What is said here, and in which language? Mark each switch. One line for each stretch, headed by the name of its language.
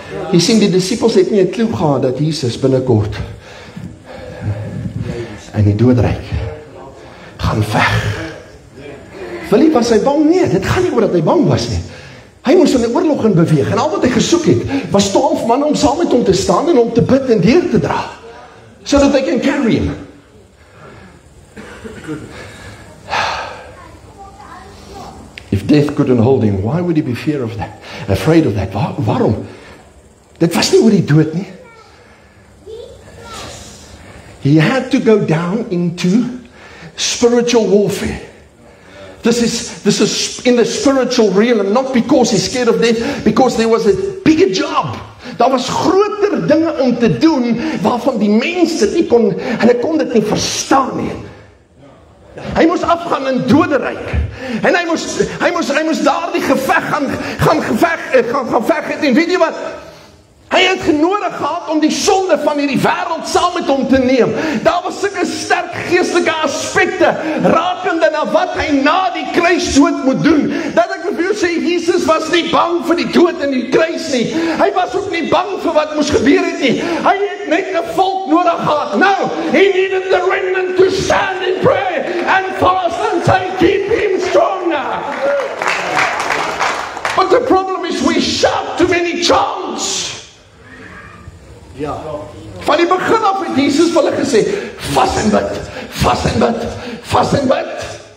Afrikaans: Jy sien, die disippels het nie 'n klou gehad dat Jesus binnekort in die doodryk gaan veg. Philip was hy bang? Nee, dit gaan nie oor dat hy bang was nie. Hy moes in 'n oorlog in beweeg en al wat hy gesoek het, was 12 manne om saam met hom te staan en om te bid en deur te dra, sodat hy kan
English: carry him. If death couldn't hold him, why would he be afraid of that?
Afrikaans: Waarom? Dit was nie oor die dood nie.
English: He had to go down into spiritual warfare. This is in the spiritual realm, not because he's scared of death, because there was a bigger job.
Afrikaans: Daar was groter dinge om te doen, waarvan die mense hulle kon dit nie verstaan nie. Hy moes afgaan in doderyk. En hy moes daardie geveg gaan veg het. En weet jy wat? Hy het genodig gehad om die sonde van hierdie wêreld saam met hom te neem. Daar was sulke sterk geestelike aspekte rakende na wat hy na die kruisdood moet doen. Dat ek vir jou sê, Jesus was nie bang vir die dood en die kruis nie. Hy was ook nie bang vir wat moes gebeur het nie. Hy het net 'n volk nodig gehad.
English: No, he needed the remnant to stand in prayer and fast and say, keep him stronger. But the problem is we shout too many chants.
Afrikaans: Ja. Van die begin af het Jesus vir hulle gesê, vas en bid, vas en bid, vas en bid.